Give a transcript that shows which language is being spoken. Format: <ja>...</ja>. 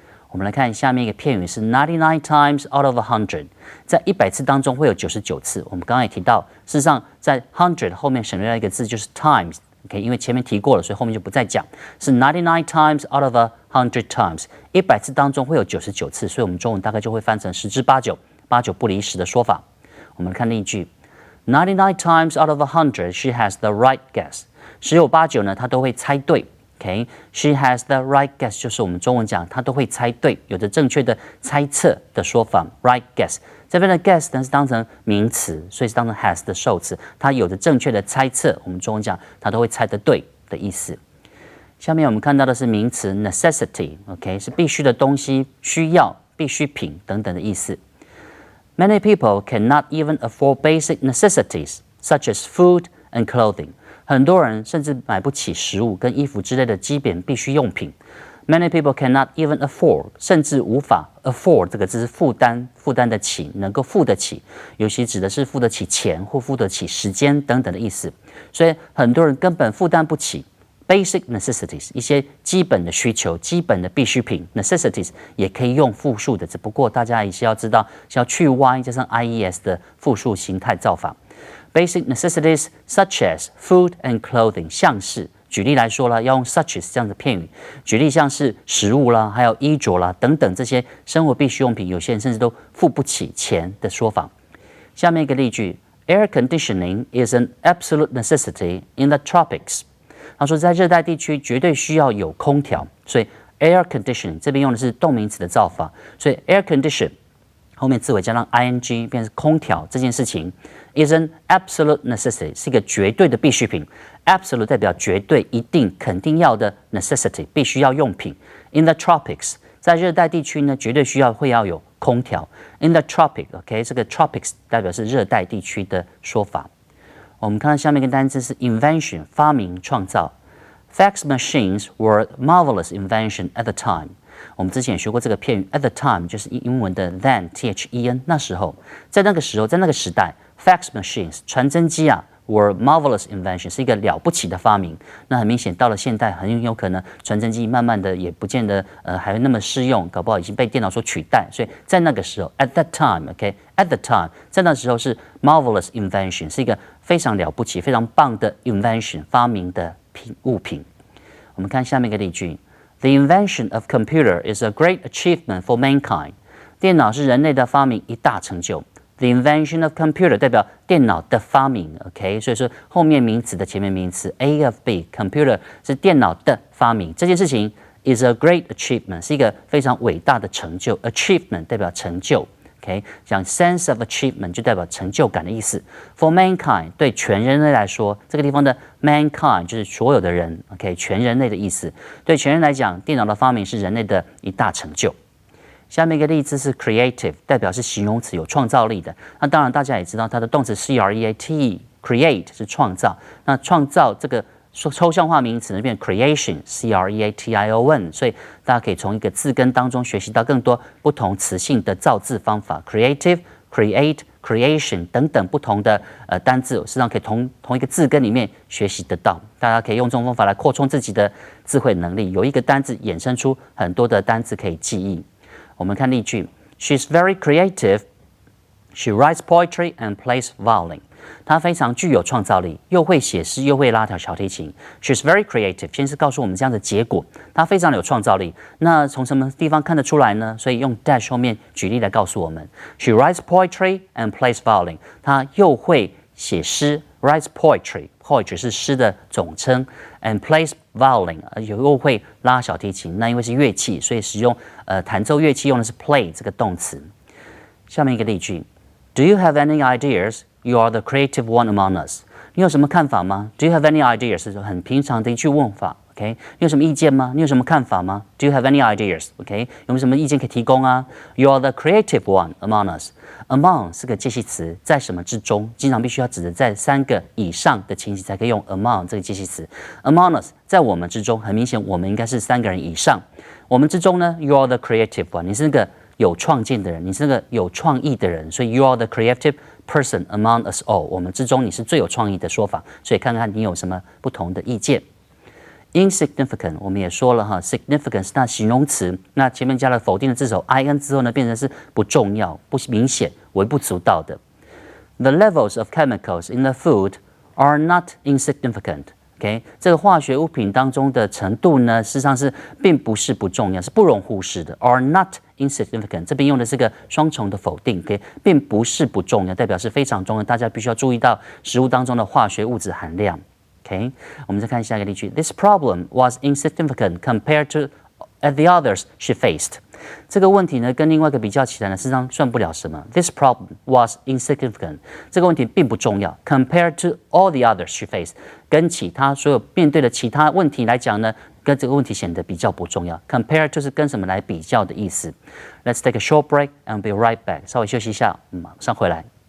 <zh>我们来看下面一个片语是</zh> <en>99 times out of 100，</en> <zh>在100次当中会有99次。我们刚刚也提到，事实上在 100 后面省略了一个字，就是 times。OK， 因为前面提过了，所以后面就不再讲。是</zh> <en>99 times out of 100 times，</en> <zh>100次当中会有99次，所以我们中文大概就会翻成10之8九，8九不离10的说法。我们来看例句</zh> <en>：99 times out of 100, she has the right guess。</en> <zh>10有8九呢，她都会猜对。 OK，</zh> <en>she has the right guess，</en> <zh>就是我们中文讲她都会猜对，有着正确的猜测的说法。</zh> <en>right guess，</en> <zh>这边的 guess 呢是当成名词，所以是当成 has 的受词，它有着正确的猜测，我们中文讲她都会猜得对的意思。下面我们看到的是名词 necessity，OK， 是必须的东西、需要、必需品等等的意思。</zh> <en>Many people cannot even afford basic necessities such as food and clothing。</en> <zh>很多人甚至买不起食物跟衣服之类的基本必需用品。</zh> <en>Many people cannot even afford，</en> <zh>甚至无法 afford 这个字是负担得起，能够付得起，尤其指的是付得起钱或付得起时间等等的意思。所以很多人根本负担不起</zh> <en>basic necessities</en> <zh>一些基本的需求、基本的必需品 necessities 也可以用复数的，只不过大家也是要知道是要去 y 加上 ies 的复数形态造法。</zh> <en>Basic necessities such as food and clothing</en> <zh>像是举例来说啦，要用 such as 这样的片语，举例像是食物啦，还有衣着啦等等这些生活必需用品，有些人甚至都付不起钱的说法。下面一个例句</zh> <en>：Air conditioning is an absolute necessity in the tropics。</en> <zh>他说，在热带地区绝对需要有空调，所以</zh> <en>air conditioning</en> <zh>这边用的是动名词的造法，所以 air condition 后面字尾加上 ing 变成空调这件事情</zh> <en>is an absolute necessity</en> <zh>是一个绝对的必需品。 absolute 代表绝对、一定、肯定要的 necessity 必须要用品。</zh> <en>In the tropics</en> <zh>在热带地区呢，绝对会要有空调。</zh> <en>In the tropic，</en> <zh>OK， 这个 tropics 代表是热带地区的说法。我们看到下面一个单词是 invention， 发明、创造。</zh> <en>Fax machines were marvelous invention at the time。</en> <zh>我们之前也学过这个片语 ，</zh> <en>at the time</en> <zh>就是英文的 then，then，那时候，在那个时候，在那个时代 ，</zh> <en>fax machines</en> <zh>传真机啊 ，</zh> <en>were marvelous invention</en> <zh>是一个了不起的发明。那很明显，到了现代，很有可能传真机慢慢的也不见得还那么适用，搞不好已经被电脑所取代。所以在那个时候 ，</zh> <en>at that time，</en> <zh>OK，</zh> <en>at the time，</en> <zh>在那时候是</zh> <en>marvelous invention</en> <zh>是一个非常了不起、非常棒的 invention 发明的物品。我们看下面一个例句。</zh> <en>The invention of computer is a great achievement for mankind.</en> <zh>电脑是人类的发明一大成就。</zh> <en>The invention of computer</en> <zh>代表电脑的发明 ，OK， 所以说后面名词的前面名词</zh> <en>A of B，</en> <zh>computer 是电脑的发明。这件事情</zh> <en>is a great achievement</en> <zh>是一个非常伟大的成就 ，achievement 代表成就。 OK， 讲</zh> <en>sense of achievement</en> <zh>就代表成就感的意思。</zh> <en>For mankind</en> <zh>对全人类来说，这个地方的 mankind 就是所有的人 ，OK， 全人类的意思。对全人来讲，电脑的发明是人类的一大成就。下面一个例子是 creative， 代表是形容词，有创造力的。那当然大家也知道，它的动词 create 是创造。那创造这个抽象化名词呢变 creation，creation，所以大家可以从一个字根当中学习到更多不同词性的造字方法 ，creative、create、creation 等等不同的单字，实际上可以同一个字根里面学习得到。大家可以用这种方法来扩充自己的智慧能力，有一个单字衍生出很多的单字可以记忆。我们看例句</zh> <en>：She's very creative. She writes poetry and plays violin.</en> <zh>她非常具有创造力，又会写诗，又会拉小提琴。</zh> <en>She's very creative.</en> <zh>先是告诉我们这样的结果，她非常有创造力。那从什么地方看得出来呢？所以用 dash 后面举例来告诉我们。</zh> <en>She writes poetry and plays violin.</en> <zh>她又会写诗 ，</zh> <en>writes poetry</en> <zh>是诗的总称 ，</zh> <en>and plays violin</en> <zh>又会拉小提琴。那因为是乐器，所以使用弹奏乐器用的是 play 这个动词。下面一个例句</zh> <en>：Do you have any ideas? You are the creative one among us.</en> <zh>你有什么看法吗 ？</zh> <en>Do you have any ideas?</en> <zh>是很平常的一句问法。 OK， 你有什么意见吗？你有什么看法吗 ？</zh> <en>Do you have any ideas?</en> <zh>OK， 有没有什么意见可以提供啊 ？</zh> <en>You are the creative one among us.</en> <zh>Among 是个介系词，在什么之中，经常必须要指的在3个以上的情形才可以用 among 这个介系词。</zh> <en>Among us</en> <zh>在我们之中，很明显我们应该是3个人以上。我们之中呢 ，</zh> <en>You are the creative one，</en> <zh>你是那个有创建的人，你是那个有创意的人，所以</zh> <en>You are the creative person among us all，</en> <zh>我们之中你是最有创意的说法，所以看看你有什么不同的意见。 Insignificant 我们也说了哈 ，significant 是它形容词，那前面加了否定的字首 in 之后呢，变成是不重要、不明显、微不足道的。</zh> <en>The levels of chemicals in the food are not insignificant。</en> <zh>OK， 这个化学物品当中的程度呢，事实上是并不是不重要，是不容忽视的。</zh> <en>Are not insignificant，</en> <zh>这边用的是个双重的否定 ，OK， 并不是不重要，代表是非常重要，大家必须要注意到食物当中的化学物质含量。</zh> <en>OK，</en> <zh>我们再看下一个例句</zh> <en>：This problem was insignificant compared to the others she faced。</en> <zh>这个问题呢，跟另外一个比较起来呢，事实上算不了什么。</zh> <en>This problem was insignificant。</en> <zh>这个问题并不重要。</zh> <en>Compared to all the others she faced，</en> <zh>跟其他所有面对的其他问题来讲呢，跟这个问题显得比较不重要。 Compare 就是跟什么来比较的意思。</zh> <en>Let's take a short break and be right back。</en> <zh>稍微休息一下，马上回来。</zh>